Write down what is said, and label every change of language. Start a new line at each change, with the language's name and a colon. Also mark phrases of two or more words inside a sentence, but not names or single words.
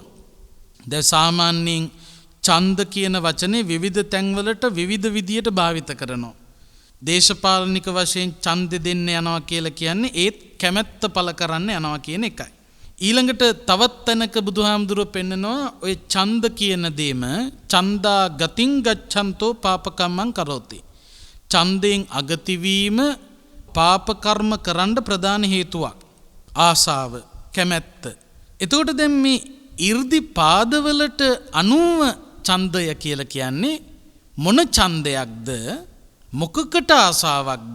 Sinhala: දැන් සාමාන්‍යයෙන් ඡන්ද කියන වචනේ විවිධ තැන්වලට විවිධ විදියට භාවිත කරනවා. දේශපාලනික වශයෙන් ඡන්ද දෙන්න යනවා කියලා කියන්නේ ඒත් කැමැත්ත පළ කරන්න යනවා කියන එකයි. ඊළඟට තවත් තැනක බුදුහාමුදුරුවෝ පෙන්නනවා ඔය ඡන්ද කියන දේම
Pali: ඡන්දා ගතින් ගච්ඡන්තෝ පාපකම්මං කරෝති.
Sinhala: ඡන්දයෙන් අගති වීම පාප කර්ම කරන්න ප්‍රධාන හේතුවක්. ආසාව, කැමැත්ත. එතකොට දැන් මේ 이르දි පාදවලට අනුව ඡන්දය කියලා කියන්නේ මොන ඡන්දයක්ද? මොකකට ආසාවක්ද?